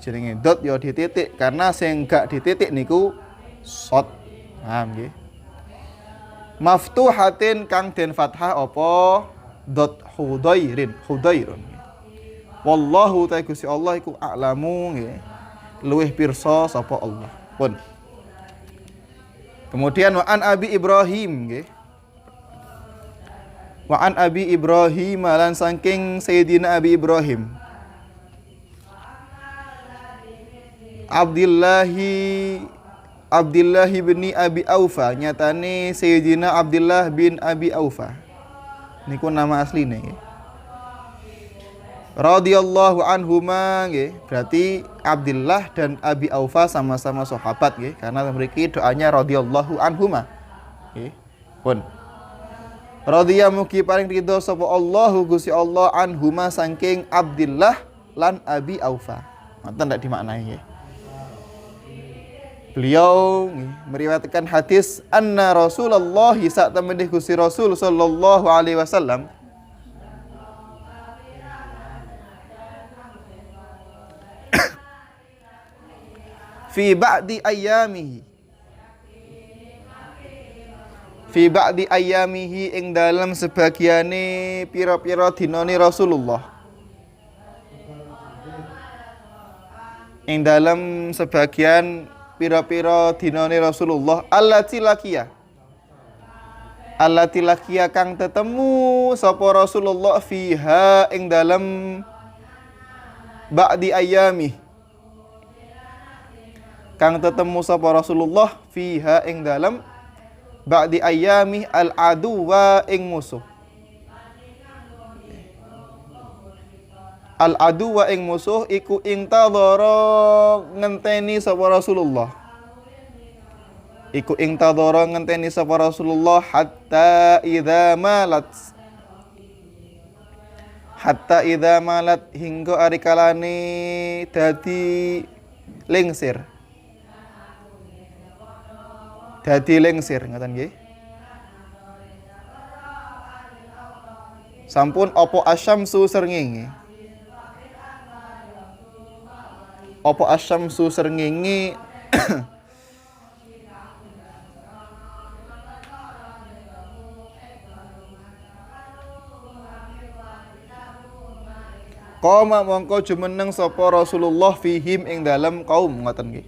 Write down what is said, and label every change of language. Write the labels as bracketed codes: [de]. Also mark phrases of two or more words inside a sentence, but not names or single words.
[jv] Jenenge dot ya dititik karena sing gak dititik niku shot. Paham nggih? Maftuhatin kang den fathah apa dot Hudairun. [ar] والله تعالى [jv] Gusti Allah iku a'lamu nggih. Luwih pirsa sapa Allah. Pun. Kemudian [ar] وعن [jv] Abi Ibrahim nggih. [ar] وعن [jv] Abi Ibrahim lan saking Sayyidina Abi Ibrahim. Abdullah bin Abi Aufa, nyatane Sayyidina Abdullah bin Abi Aufa. Niku nama asline nggih. [ar] رضي الله عنهما nggih. [id] Berarti Abdullah dan Abi Aufa sama-sama sahabat nggih, karena mriki doanya [ar] رضي الله عنهما. [jv] Nggih. Pun. Radhiya mugi paring ridho sapa Allahu Gusti Allah anhuma saking Abdullah lan Abi Aufa. Ngoten ndak dimaknai nggih. [id] Beliau meriwayatkan hadis [ar] أن رسول الله [jv] sak temene Gusti Rasul [ar] صلى الله عليه وسلم في بعض أيامه [jv] ing dalam sebagiane pira-pira dinane Rasulullah. Ing dalam sebagian pira-pira dinane Rasulullah [ar] التي لقي [jv] kang tetemu sapa Rasulullah fiha ing dalam [ar] بعض أيام [jv] kang tetemu sapa Rasulullah fiha ing dalam [ar] بعض أيام العدو [jv] ing musuh. [ar] العدو [jv] ing musuh iku intadhara ngenteni sapa Rasulullah. Iku intadhara ngenteni sapa Rasulullah [ar] حتى إذا مالت. حتى إذا مالت [jv] hingga ari kalane dadi lengsir. Dadi lengsir ngoten nggih. Sampun apa asyamsu srengenge. Apa asyamsu srengenge Qoma mongko jumeneng sapa Rasulullah fihim ing dalem kaum ngoten nggih.